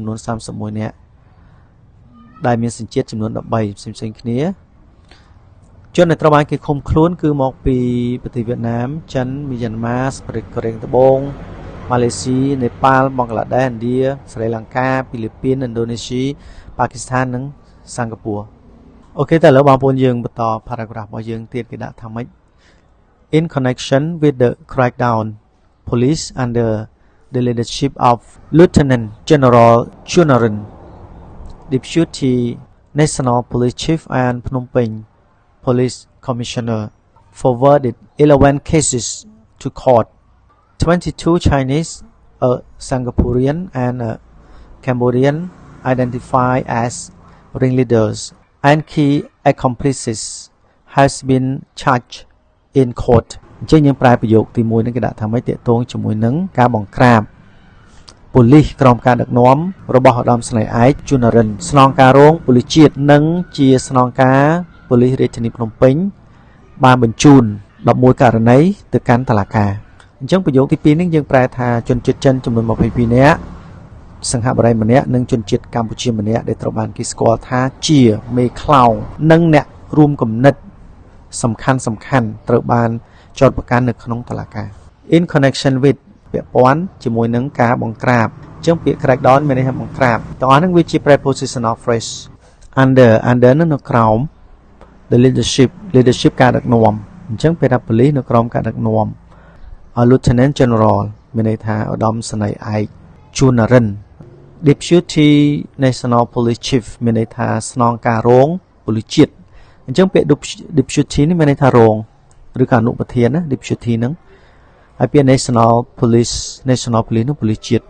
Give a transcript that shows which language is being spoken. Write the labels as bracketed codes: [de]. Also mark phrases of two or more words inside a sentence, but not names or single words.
[km] នួន31នាក់ដែលមានសញ្ជាតិចំនួន13ផ្សេងៗគ្នាជនដែលត្រូវបានគេឃុំខ្លួនគឺមកពី ប្រទេសវៀតណាមចិនមីយ៉ាន់ម៉ាប្រទេសកូរ៉េត្បូងម៉ាឡេស៊ីនេប៉ាល់បង់ក្លាដេសឥណ្ឌាស្រីលង្កាហ្វីលីពីនឥណ្ឌូនេស៊ីប៉ាគីស្ថាននិងសិង្ហបុរីអូខេតែឥឡូវបងប្អូនយើងបន្ត paragraph របស់យើងទៀតគេដាក់ថាម៉េច [en] in connection with the crackdown police under the leadership of Lieutenant General Chunaran Deputy National Police Chief and Phnom Penh Police Commissioner forwarded 11 cases to court 22 Chinese, a Singaporean and a Cambodian identified as ringleaders and key accomplices has been charged in court [km] អញ្ចឹងយើងប្រែប្រយោគទី1នេះគេដាក់ថាម៉េចតេតងជាមួយនឹងការ បង្ក្រាបប៉ូលីសក្រោមការដឹកនាំរបស់ឧត្តមស្នេហ៍ឯកជួននរិនស្នងការរងប៉ូលីសជាតិនិងជាស្នងការប៉ូលីសរាជធានីភ្នំពេញបានបញ្ជូន11 ករណីទៅកាន់តុលាការអញ្ចឹងប្រយោគទី2នេះយើងប្រែថាជនជាតិចិនចំនួន22នាក់សង្ហបុរីម្នាក់និងជន ជាតិកម្ពុជាម្នាក់ដែលត្រូវបានគេស្គាល់ថាជាមេខ្លោងនិងអ្នករួមគំនិតសំខាន់ត្រូវបានចោទប្រកាន់នៅក្នុងតុលាការ [en] in connection with [km] ពាក់ព័ន្ធជាមួយនឹងការបង្ក្រាបអញ្ចឹងពាក្យ crackdown មានន័យថាបង្ក្រាបទាំងអស់ហ្នឹងវាជា [en] prepositional phrase [km] under នឹងនៅក្រោម [en] the leadership [km] ការដឹកនាំអញ្ចឹងពេលថាប៉ូលីសនៅក្រោមការដឹកនាំ [en] Lieutenant General [km] មានន័យថាឧត្តមសេនីយ៍ឯកជួននរិន [en] Deputy National Police Chief [km] មានន័យថាស្នងការរងប៉ូលីសជាតិអញ្ចឹងពាក្យ Deputy នេះមានន័យថារងឬក៏អនុប្រធានណា Deputy ហ្នឹងហើយពាក្យ [en] National Police [km] នោះប៉ូលីសជាតិ